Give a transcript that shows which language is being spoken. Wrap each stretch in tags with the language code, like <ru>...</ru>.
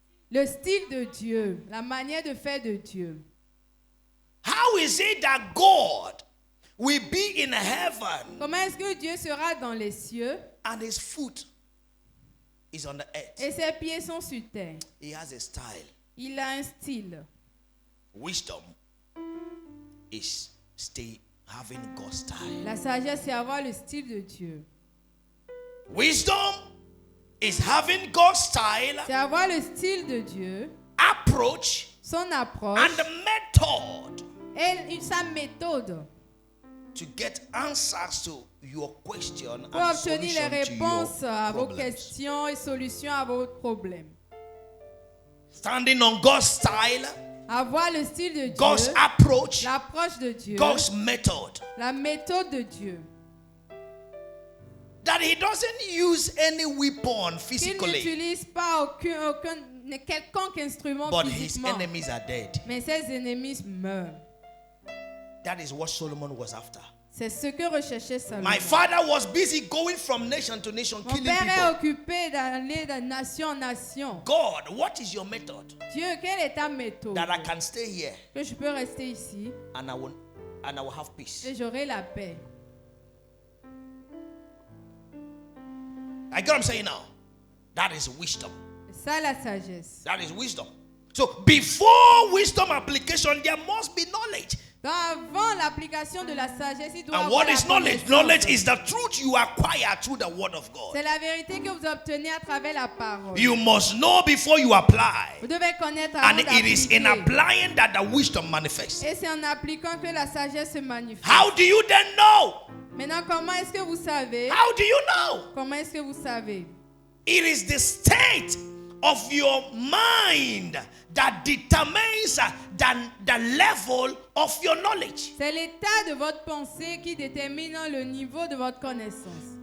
<fr>le style de Dieu, la manière de faire de Dieu.</fr> <en>How is it that God will be in heaven</en> <fr>Comment est-ce que Dieu sera dans les cieux</fr> <en>and his foot is on the earth?</en> <fr>et ses pieds sont sur terre?</fr> <en>He has a style.</en> <fr>Il a un style.</fr> <en>Wisdom is stay having God's style.</en> <fr>La sagesse, c'est avoir le style de Dieu.</fr> <en>Wisdom is having God's style,</en> <fr>C'est avoir le style de Dieu,</fr> <en>approach,</en> <fr>son approche</fr> <en>and the method</en> <fr>et sa méthode</fr> <en>to get answers to your question</en> <fr>pour</fr> <en>and</en> <fr>obtenir les</fr> <en>solution to</en> <fr>réponses</fr> <en>your</en> <fr>à vos</fr> <en>problems.</en> <fr>questions et solutions à vos problèmes.</fr> <en>Standing on God's style,</en> <fr>Avoir le style de</fr> <en>God's</en> <fr>Dieu,</fr> <en>approach,</en> <fr>l'approche de Dieu,</fr> <en>God's method.</en> <fr>la méthode de Dieu.</fr> <en>That he doesn't use any weapon</en> <fr>Qu'il</fr> <en>physically,</en> <fr>n'utilise pas quelconque instrument</fr> <en>but his</en> <fr>physiquement,</fr> <en>enemies are dead.</en> <fr>mais ses ennemis meurent.</fr> <en>That is what Solomon was after.</en> <fr>C'est ce que recherchait Salomon.</fr> <en>My father was busy going from nation to nation,</en> <fr>Mon</fr> <en>killing</en> <fr>père est</fr> <en>people.</en> <fr>occupé d'aller de nation en nation.</fr> <en>God, what is your method</en> <fr>Dieu, quelle est ta méthode?</fr> <en>that I can stay here</en> <fr>Que je peux rester ici</fr> <en>and I will have peace?</en> <fr>et j'aurai la paix.</fr> <en>I get what I'm saying now. That is wisdom.</en> <fr>C'est ça la sagesse.</fr> <en>That is wisdom. So before wisdom application, there must be knowledge.</en> <fr>Donc avant l'application de la sagesse, il doit</fr> <en>And</en> <fr>avoir la</fr> <en>is knowledge?</en> <fr>connaissance.</fr> <en>Knowledge is the truth you acquire through the word of God.</en> <fr>C'est la vérité que vous obtenez à travers la parole.</fr> <en>You must know before you apply.</en> <fr>Vous devez connaître avant</fr> <en>And it is in</en> <fr>d'appliquer.</fr> <en>applying that the wisdom manifests.</en> <fr>Et c'est en appliquant que la sagesse se manifeste.</fr> <en>How do you then know?</en> <fr>Maintenant, comment est-ce que vous savez?</fr> <en>How do you know?</en> <fr>Comment est-ce que vous savez?</fr> <en>It is the state of your mind that determines the level of your knowledge.</en> <fr>C'est l'état de votre pensée qui détermine le niveau de votre connaissance.</fr>